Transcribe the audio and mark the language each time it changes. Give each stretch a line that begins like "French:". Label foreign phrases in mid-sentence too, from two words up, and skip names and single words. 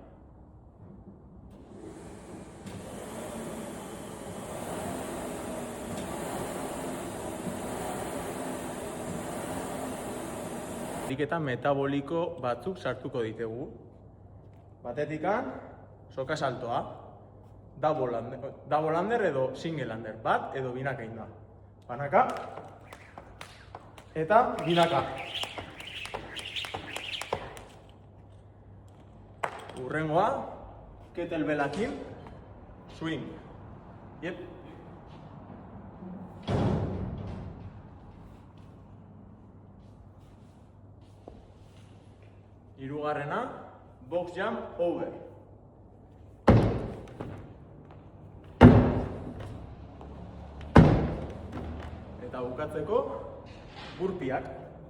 Basque: Ariketa metaboliko batzuk sartuko ditugu. Batetikan, soka saltoa.
English: Double under edo single under.
Basque: Bat edo binaka egin da. Banaka. Eta binaka. Urrengoa, kettlebellakin, swing. Yep. Hirugarrena,
English: box jump over.
Basque: Eta bukatzeko, burpeeak.